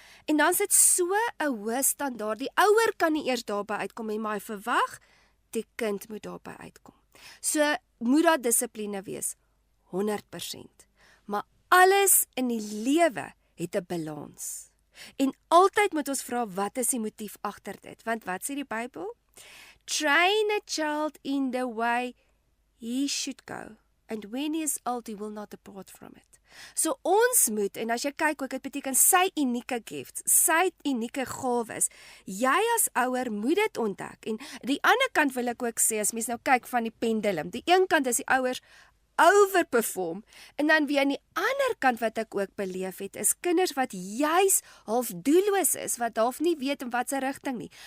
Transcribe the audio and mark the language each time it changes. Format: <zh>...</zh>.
<af>En dan is dit so 'n hoë standaard, die ouer kan nie eers daarby uitkom nie, maar hy verwag, die kind moet daarby uitkom. So moet daar dissipline wees, 100%. Maar alles in die lewe het 'n balans. En altyd moet ons vra, wat is die motief agter dit? Want wat sê die Bybel?</af> <en>Train a child in the way he should go, and when he is old, he will not depart from it.</en> <af>So ons moet, en as jy kyk ook, dit beteken sy unieke gifts, sy unieke gawes. Jy as ouer moet dit ontdek. En die ander kant wil ek ook sê, as mens nou kyk van die pendulum, die een kant is die ouers overperform, en dan weer aan die ander kant wat ek ook beleef het, is kinders wat juis half doelloos is, wat half nie weet in wat se rigting nie.</af>